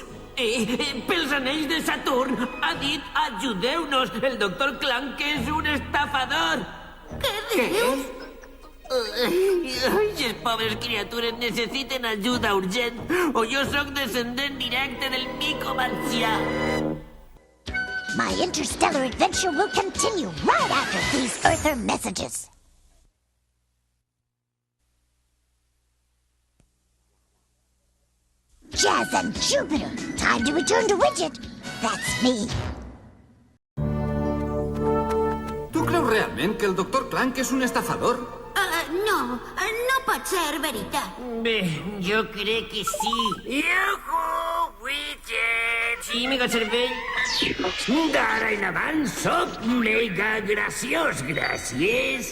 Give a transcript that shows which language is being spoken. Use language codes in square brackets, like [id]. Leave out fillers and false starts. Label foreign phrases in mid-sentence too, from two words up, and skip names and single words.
[ca] Pels anells de Saturn ha dit ajudeu-nos, el doctor Clank, que és un estafador. Què dius? Les pobres criatures necessiten ajuda urgent o jo sóc descendent directe del mico marcià. [en] My interstellar adventure will continue right after these Earther messages. Jazz and Jupiter, time to return to Widget. That's me. [ca] Tu creus realment que el doctor Clank és un estafador? No pot ser veritat. Bé, jo crec que sí. Iuhu, Widget! Sí, mega cervell. D'ara en avant sóc mega graciós, gràcies.